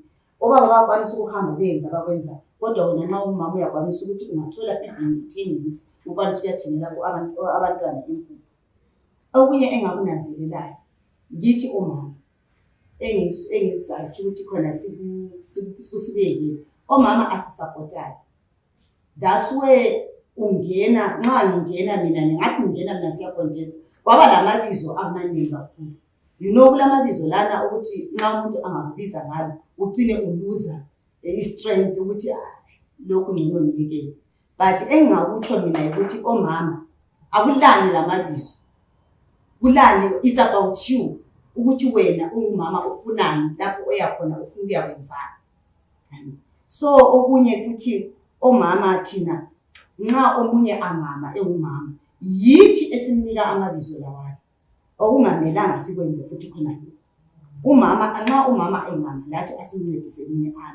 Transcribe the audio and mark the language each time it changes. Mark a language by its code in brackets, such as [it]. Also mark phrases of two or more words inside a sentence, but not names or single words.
[nd] Obaba bakwanisa ukuhamba benza bakwenza. Kodwa wena nxa umama uyakwanisa ukuthi ungathola i-10 ukwanisa ukuyathengela abantwana inkukhu. Okunye engakunanzelelayo yithi omama engisathi ukuthi khona sibekile omama asisupportayo. [en] That's where [nd] ungena nxa ngingena mina ngathi ngingena mina siyacontest kwaba lamabizo amaningi kakhulu. [en] You know [nd] kulamabizo lana ukuthi nxa umuntu angakubiza ngalo ugcine uluza i-strength ukuthi lokhu ngcono ngiyekele. But engingakutsho mina ukuthi omama akulani lamabizo. Kulani [en] it's about you [nd] ukuthi wena ungumama ufunani lapho oyakhona ufuna ukuyakwenzana. So okunye futhi omama thina nxa omunye amama engumama yithi esimnika amabizo lawayo. Okungamelanga sikwenze futhi khona lokho. Umama nxa umama engama lathi asimncediseleni ami.